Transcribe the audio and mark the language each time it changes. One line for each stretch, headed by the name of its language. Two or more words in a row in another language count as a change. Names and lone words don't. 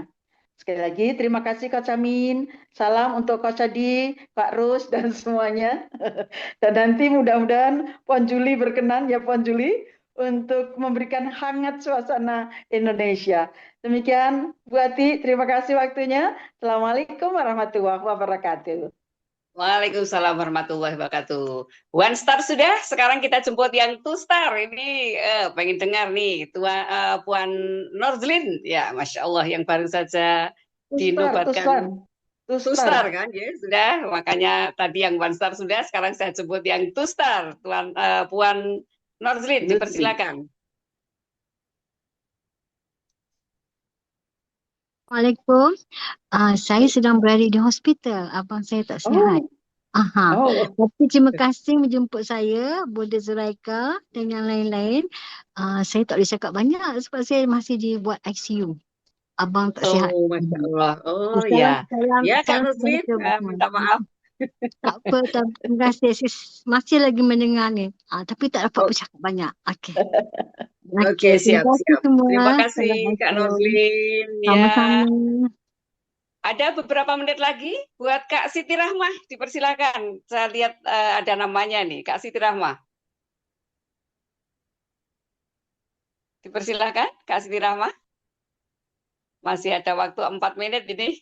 Indonesian: Sekali lagi, terima kasih Kak Camin. Salam untuk Kak Cadi, Pak Rus, dan semuanya. Dan nanti mudah-mudahan Puan Juli berkenan, ya Puan Juli, untuk memberikan hangat suasana Indonesia. Demikian, Bu Ati, terima kasih waktunya.
Arabic: السلام عليكم ورحمة الله وبركاته. وعليكم السلام ورحمة الله وبركاته.
English: One star
Indonesian: sudah, sekarang kita jemput yang
English: two star.
Indonesian: Ini pengen dengar nih, Puan Norzlin. Ya,
Arabic: ما شاء الله,
Indonesian: yang baru saja dinobatkan.
English: Two star
Indonesian: kan, ya sudah. Makanya tadi yang
English: one star
Indonesian: sudah, sekarang saya jemput yang
English: two star.
Indonesian: Puan Norzlin, dipersilakan.
Arabic: Assalamualaikum.
Malay: Saya sedang berada di hospital. Abang saya tak sihat. Tapi terima kasih menjemput saya, Bunda Zuraika dan yang lain-lain. Saya tak boleh cakap banyak sebab saya masih dibuat ICU. Abang tak sihat.
Arabic: ما شاء الله. Ya.
Indonesian: Ya, Kak Nuzlin, minta maaf.
Malay: Tak apa, terima kasih. Saya masih lagi mendengar ni. Tapi tak dapat bercakap banyak.
Indonesian: Okey, siap. Terima kasih Kak Norzlin.
Malay: Sama-sama.
Indonesian: Ada beberapa menit lagi buat Kak Siti Rahmah, dipersilakan. Saya lihat ada namanya nih, Kak Siti Rahmah. Dipersilakan, Kak Siti Rahmah. Masih ada waktu 4 menit ini.